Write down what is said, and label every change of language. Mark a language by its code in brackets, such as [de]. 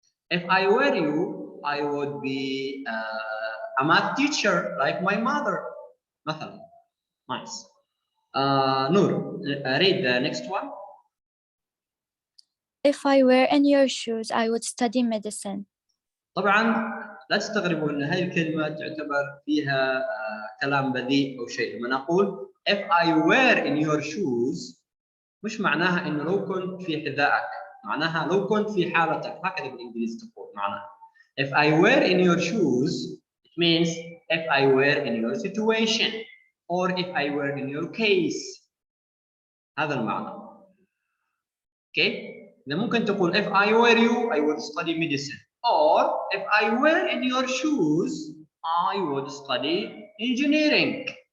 [en] If I were you, I would be a math teacher like my mother. مثلا. Nice. Noor, read the next one. If I were in your shoes, I would study medicine. [ar] طبعا لا تستغربوا ان هاي الكلمه تعتبر فيها كلام بذيء او شيء. لما نقول [en] if I were in your shoes [ar] مش معناها انه لو كنت في حذائك، معناها لو كنت في حالتك. هكذا بالانجليزي تقول معناها [en] if I were in your shoes it means if I were in your situation or if I were in your case. [ar] هذا المعنى. اوكي؟ إذا ممكن تقول [en] if I were you I would study medicine or if I were in your shoes I would study engineering.